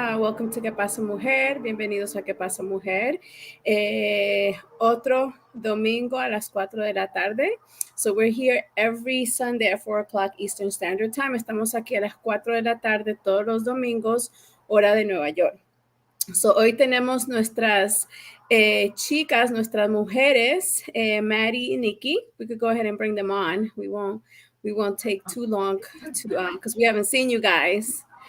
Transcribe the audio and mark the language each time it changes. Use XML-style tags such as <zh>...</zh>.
<en>Welcome to ¿Qué pasa, Mujer?</en> <es>Bienvenidos a</es> <en>¿Qué pasa, Mujer?</en> <es>Otro domingo a las 4 de la tarde.</es> <en>So we're here every Sunday at 4 o'clock Eastern Standard Time.</en> <es>Estamos aquí a las 4 de la tarde todos los domingos, hora de Nueva York. So hoy tenemos nuestras chicas, nuestras mujeres, Maddie y Nikki.</es> <en>We could go ahead and bring them on. We won't take too long to because we haven't seen you guys.</en>